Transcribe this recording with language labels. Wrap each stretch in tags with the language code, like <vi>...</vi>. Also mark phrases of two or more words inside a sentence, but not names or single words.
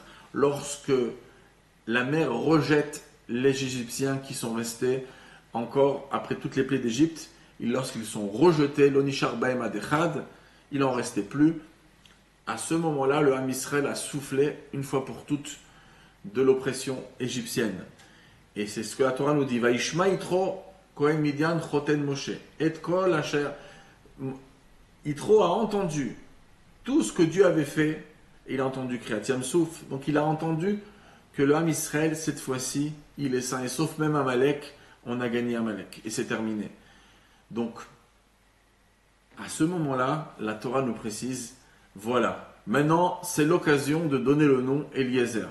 <fr>Lorsque la mer rejette les Égyptiens qui sont restés encore après toutes les plaies d'Égypte, lorsqu'ils sont rejetés,</fr> <he>לא נשאר בהם עד אחד,</he> <fr>il n'en restait plus. À ce moment-là, le</fr> <he>עם ישראל</he> <fr>a soufflé une fois pour toutes de l'oppression égyptienne. Et c'est ce que la Torah nous dit.</fr> <he>וישמע יתרו כהן מדין חותן משה. ואת כל אשר.</he> <fr>Yitro a entendu tout ce que Dieu avait fait. Il a entendu</fr> <he>קריעת ים סוף.</he> <fr>Donc il a entendu que le</fr> <he>עם ישראל,</he> <fr>cette fois-ci, il est sain et sauf. Même Amalek, on a gagné Amalek. Et c'est terminé. Donc, à ce moment-là, la Torah nous précise, voilà, maintenant c'est l'occasion de donner le nom Eliezer.</fr>